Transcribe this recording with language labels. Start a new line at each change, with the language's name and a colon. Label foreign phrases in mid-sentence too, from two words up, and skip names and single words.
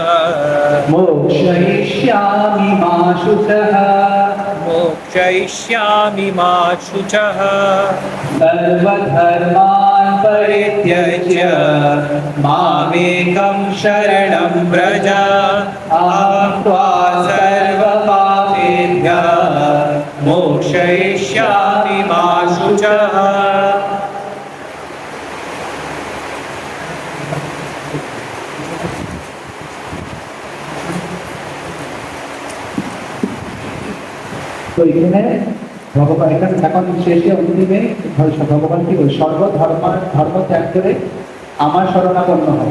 Sanskrit: मोक्षयिष्यामि मा शुचः सर्वधर्मान् परित्यज्य मामेकं शरणं व्रज अहं त्वा सर्वपापेभ्यः मोक्षयिष्यामि मा शुचः।
Bangla: তো এখানে ভগবান এখন শেষে অন্তিমে ভগবান কি বলে, ধর্ম ত্যাগ করে আমার শরণাপন্ন হয়।